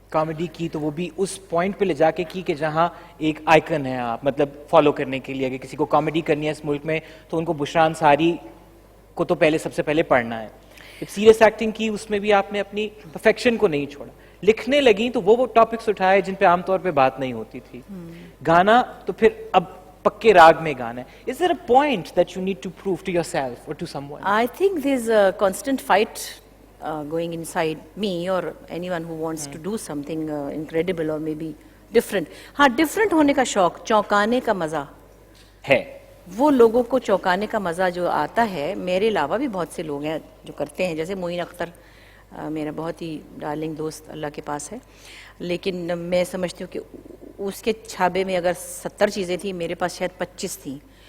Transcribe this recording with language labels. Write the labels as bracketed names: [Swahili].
[Hindi] Comedy की तो वो भी उस पॉइंट पे ले जाके की कि जहाँ एक आइकन है आप, मतलब फॉलो करने के लिए, अगर किसी को कॉमेडी करनी है इस मुल्क में तो उनको बुशरा अंसारी को तो पहले सबसे पहले पढ़ना है। जब सीरियस एक्टिंग की उसमें भी आपने अपनी परफेक्शन को नहीं छोड़ा, लिखने लगी तो वो टॉपिक्स उठाए जिन पे आमतौर पे बात नहीं होती थी। गाना तो फिर अब पक्के राग में गाना है। [English] Is there a point that you need to prove to yourself or to someone? I think there's a constant fight going inside me or anyone who wants to do something incredible or maybe different. [Hindi] हाँ, different होने का शौक, चौंकाने का मजा है। वो लोगों को चौंकाने का मजा जो आता है, मेरे अलावा भी बहुत से लोग हैं जो करते हैं, जैसे मोइन अख्तर मेरा बहुत ही डार्लिंग दोस्त अल्लाह के पास है, लेकिन मैं समझती हूँ कि उसके छाबे में अगर 70 चीज़ें थी, मेरे पास शायद 25 थी।